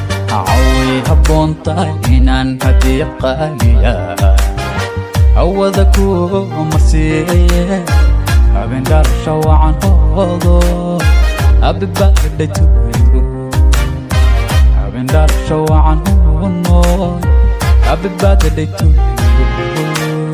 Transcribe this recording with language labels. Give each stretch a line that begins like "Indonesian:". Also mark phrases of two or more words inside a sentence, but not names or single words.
Somali: Caway habboon tahay inaan hadiya qaaliya hawada ku marsiiye. Habeen dhalasho wacan hoodo.
English: Happy birthday to you.
Somali: Habeen dhalasho wacan hoodo.
English: Happy birthday to you.